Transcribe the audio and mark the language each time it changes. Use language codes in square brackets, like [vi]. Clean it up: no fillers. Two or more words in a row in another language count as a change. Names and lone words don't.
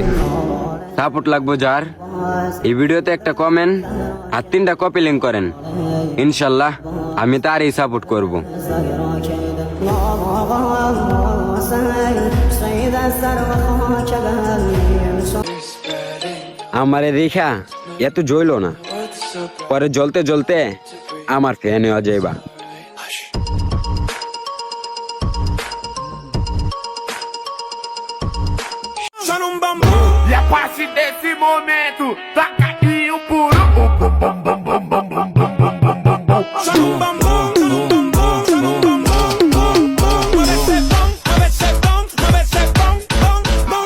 [bn] সাপোর্ট লাগবে যার, এই ভিডিওতে একটা কমেন্ট আর 3টা [en] copy link [bn] করেন, ইনশাল্লাহ আমি তারই সাপোর্ট করব। আমারে রেখা এত জ্বইল না, পরে জ্বলতে জ্বলতে আমার ফ্যান হয়ে যাইবা। [pt] E a partir desse momento, taca aí o puro bum bum bum bum bum bum bum bum bum bum bum bum. Só um bum bum bum bum bum bum bum bum bum. Parece bom, bum.